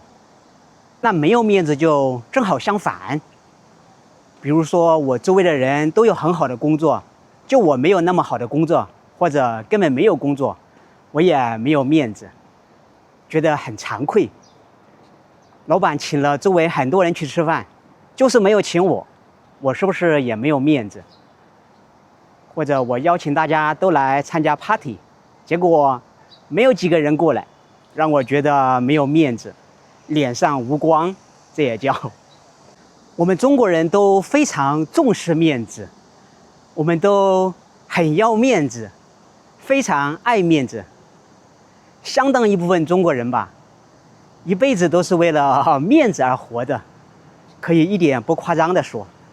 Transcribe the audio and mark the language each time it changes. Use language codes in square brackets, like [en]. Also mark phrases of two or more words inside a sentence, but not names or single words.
[zh] 那沒有面子就正好相反，比如說我周圍的人都有很好的工作，就我沒有那麼好的工作，或者根本沒有工作，我也沒有面子，覺得很慚愧。老闆請了周圍很多人去吃飯，就是沒有請我，我是不是也沒有面子？或者我邀請大家都來參加 party， 結果沒有幾個人過來，讓我覺得沒有面子，臉上無光，這也叫。我們中國人都非常重視面子，我們都很要面子，非常愛面子。相當一部分中國人吧，一輩子都是為了面子而活的，可以一點不誇張地說。